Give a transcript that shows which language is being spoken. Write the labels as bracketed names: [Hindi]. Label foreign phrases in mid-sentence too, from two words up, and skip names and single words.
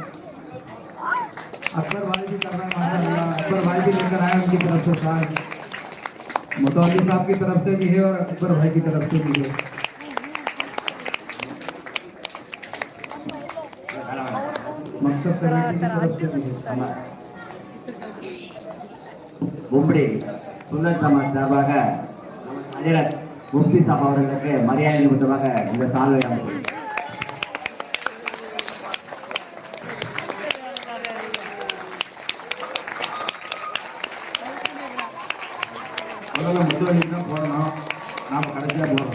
[Hindi] अकबर भाई भी कर रहे हैं माशाअल्लाह। अकबर भाई भी लेकर आए उनकी तरफ से साथ, मुतवल्ली साहब की तरफ से भी है और अकबर भाई की तरफ से भी है। मकसद कमेटी की तरफ से भी है। [Kannada] ಉಂಬಡಿ ಸುನ್ನತ್ ಸಮಾಜ ಭಾಗ ಹಜರತ್ ಮುಫ್ತಿ ಸಾಬ್ ಅವರಿಗೆ ಮರ್ಯಾದೆ ನಿಮಿತ್ತವಾಗ [Tamil] இந்த சால்வை அமைப்பு முதல்ல முத்தவள்ளி தான் போடணும், நாம் கடைசியாக போடுறோம்।